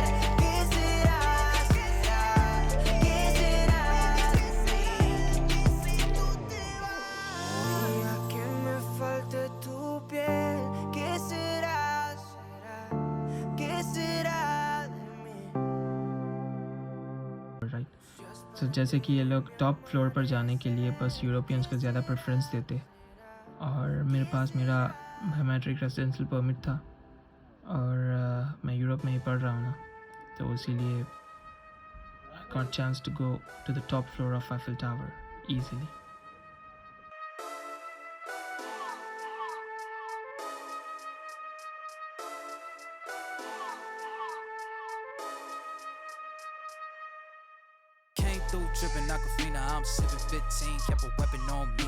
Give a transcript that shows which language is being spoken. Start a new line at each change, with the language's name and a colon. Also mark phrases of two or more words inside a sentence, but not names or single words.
Spanish: ¿Qué será? ¿Qué será de mí? Si tú te vas. El día que me falte tu piel, ¿qué será? ¿Qué será de mí?
Hindi: राइट. सो जैसे कि ये लोग टॉप फ्लोर पर जाने के लिए बस यूरोपियंस को ज़्यादा प्रेफरेंस देते, और मेरे पास मेरा
English: biometric residential permit
Hindi: था, और मैं यूरोप में ही पढ़ रहा हूँ ना, तो इसीलिए
English: I got chance to go to the top floor of Eiffel Tower easily. Came through dripping Aquafina, I'm sipping 15, kept a weapon on me.